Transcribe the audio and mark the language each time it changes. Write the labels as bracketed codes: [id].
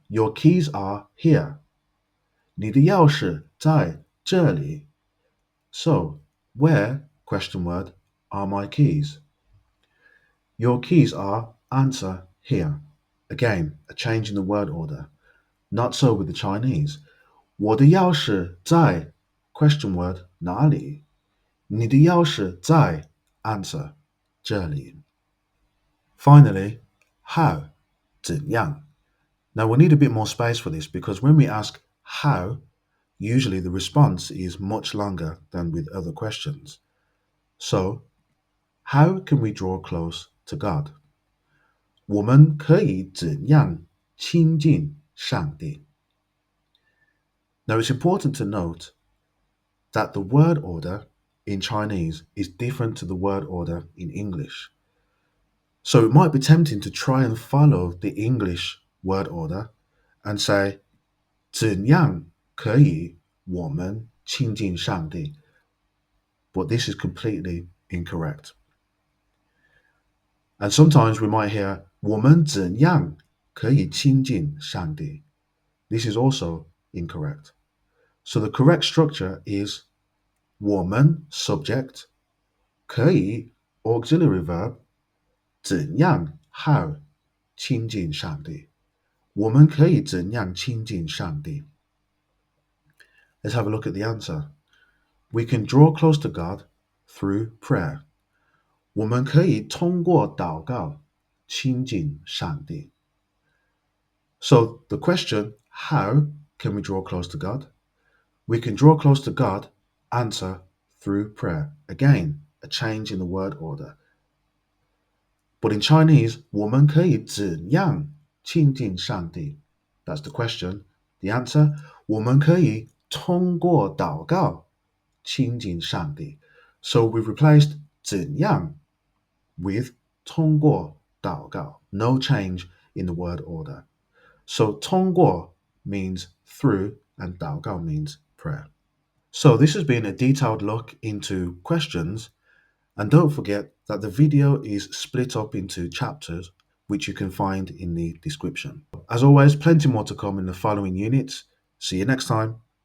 [en] Your keys are here. [zh] 你的钥匙在这里. [en] So, where, question word, are my keys? Your keys are, answer, here. Again, a change in the word order. Not so with the Chinese. [zh] 我的钥匙在, [en] question word, [zh] 哪里? 你的钥匙在, answer, 这里. [en] Finally, how, 怎样. Now we need a bit more space for this because when we ask how, usually the response is much longer than with other questions. So, how can we draw close to God? [zh] 我们可以怎样亲近上帝? [en] Now it's important to note that the word order in Chinese is different to the word order in English. So it might be tempting to try and follow the English word order and say [zh] 怎样可以我们亲近上帝? [en] But this is completely incorrect. And sometimes we might hear [zh] 我们怎样可以亲近上帝? [en] This is also incorrect. So the correct structure is 我们 subject, 可以 auxiliary verb, 怎样 how 亲近上帝. [zh] 我们可以怎样亲近上帝? [en] Let's have a look at the answer. We can draw close to God through prayer. [zh] 我们可以通过祷告亲近上帝. [en] So the question, how can we draw close to God? We can draw close to God, answer, through prayer. Again, a change in the word order. But in Chinese, [zh] 我们可以怎样亲近上帝? [en] That's the question. The answer, [zh] 我们可以通过祷告亲近上帝. [en] So we've replaced 怎样 with 通过祷告. No change in the word order. So 通过 means through and 祷告 means prayer. So this has been a detailed look into questions, and don't forget that the video is split up into chapters which you can find in the description. As always, plenty more to come in the following units. See you next time.